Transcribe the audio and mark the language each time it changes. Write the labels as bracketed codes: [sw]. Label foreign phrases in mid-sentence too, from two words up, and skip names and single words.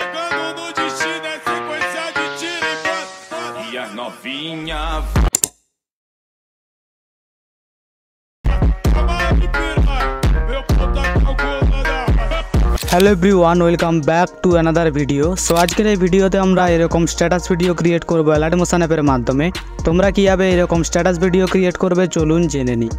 [pt] pensando no destino, é sequência de tiro e bota. E as novinha. [en] Hello everyone, welcome back to another video. [bn] সো আজকের এই ভিডিওতে আমরা এরকম [en] status video create [bn] করব অ্যালার্ট মোশন অ্যাপের মাধ্যমে। তোমরা কীভাবে এরকম [en] status video create [bn] করবে চলুন জেনে নিই।